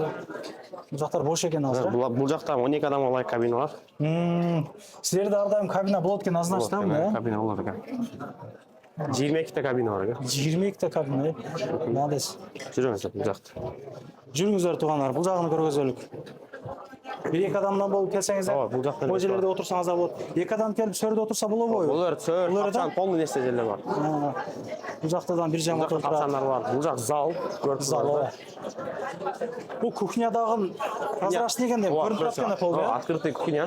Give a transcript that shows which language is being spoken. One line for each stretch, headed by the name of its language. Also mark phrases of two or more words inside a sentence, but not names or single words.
Kyrgyz: Бул жактар бош экен азыр. Бул жакта 12 адамга ылайык кабиналар. Силерде ар дайым кабина болот экен, азырынчы да мына. Кабина болот экен. 22 та кабина бар экен. 22 та кабина. Молодец. Жүрүңүздөр бул жакта. Жүрүңүздөр туугандар, бул жагын көргөзөлүк. Бир эки адамдан болуп келсеңиздер. Ооба, бул жактан. Бул жерлерде отурсаңыз да болот. Эки адам келип сөрдө отурса болобу? Булар сөр, капчан полный нерсе жерлер бар. Бул жактадан бир жамат Бул капчандар бар. Бул жак зал, көрүп зал. Бул кухнядагы прозрачный дегенде көрүнүп турат экен пол, да?
Russian: Открытый кухня.